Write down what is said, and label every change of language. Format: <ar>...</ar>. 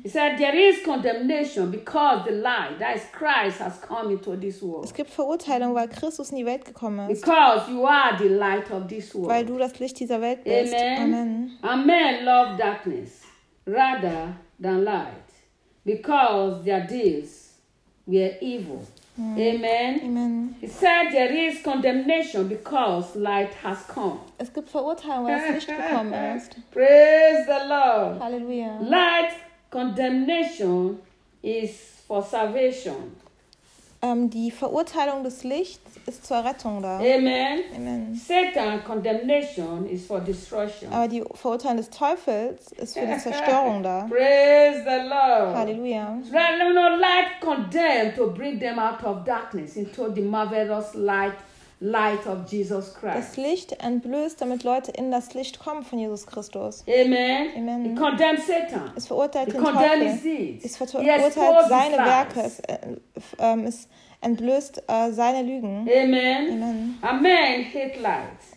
<en>He said, there is condemnation because the light, that is Christ, has come into this world.</en> <de>Es gibt Verurteilung, weil Christus in die Welt gekommen ist.</de> <en>Because you are the light of this world.</en> <de>Weil du das Licht dieser Welt bist. Amen. Amen.</de> <en>And men love darkness rather than light because their deeds were evil. Amen. Amen. He said there is condemnation because light has come.</en> <de>Es gibt Verurteilung, weil es Licht gekommen ist.</de> <en>Praise the Lord. Hallelujah. Light condemnation is for salvation.</en> <de>Die Verurteilung des Lichts ist zur Rettung da. Amen. Amen.</de> <en>Satan condemnation is for destruction.</en> <de>Aber die Verurteilung des Teufels ist für die Zerstörung da.</de> <en>Praise the Lord. Hallelujah. Right, no, light condemned to bring them out of darkness into the marvelous light of Jesus Christ.</en> <de>Das Licht entblößt, damit Leute in das Licht kommen von Jesus Christus. Amen. Amen.</de> <en>He condemned Satan.</en> <de>Es verurteilt</de> <en>He</en> <de>den Teufel. Es verurteilt seine Werke. Es entblößt seine Lügen. Amen. Amen.</de> <en>Amen. Hate light.</en>